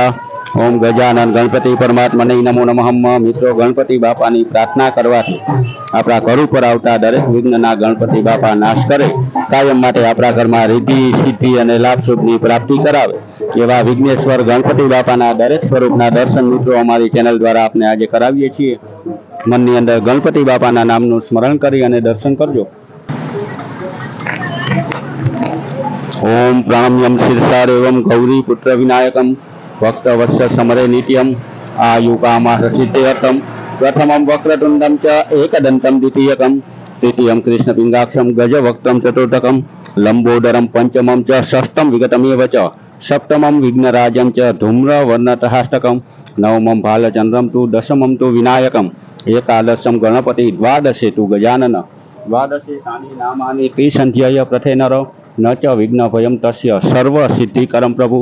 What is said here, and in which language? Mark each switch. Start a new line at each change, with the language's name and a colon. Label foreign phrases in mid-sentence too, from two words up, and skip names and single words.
Sanskrit: ओम गजानन गणपति परमात्माने नमो नमः।
Gujarati: મિત્રો, ગણપતિ બાપાની પ્રાર્થના કરવાથી आपણા ઘર ઉપર આવતા દરેક વિઘ્નના ગણપતિ બાપા નાશ કરે, કાયમ માટે આપણા ઘરમાં રિદ્ધિ સિદ્ધિ અને લાભ શુભની પ્રાપ્તિ કરાવે એવા વિઘ્નેશ્વર ગણપતિ બાપાના દરેક સ્વરૂપના દર્શન મિત્રો અમારી ચેનલ દ્વારા આપને આજે કરાવીએ છીએ। મનની અંદર ગણપતિ બાપાના નામનું સ્મરણ કરી અને દર્શન કરજો।
Sanskrit: ओम प्रणम्यम शीर्षार एवं गौरी पुत्र विनायकम भक्त वत्स समरे नित्यम आयुकामासिद्धयर्थम प्रथमं वक्रतुंडम च एकदंतम द्वितीयकम तृतीयं कृष्णपिंगाक्षम गजवक्त्रम चतुर्थकम लंबोदरम पंचमं च षष्ठम विगतमेव च सप्तमं विघ्नराजं च धूम्रवर्णतहाष्टकम नवमं भालचंद्रम तु दशमं तु विनायकम एकादशं गणपति द्वादशे तु गजानन द्वादशे तानि नामानि त्रिसंध्याय प्रथेनर न च विघ्न भयं तस्य सर्व सिद्धिकरं प्रभु।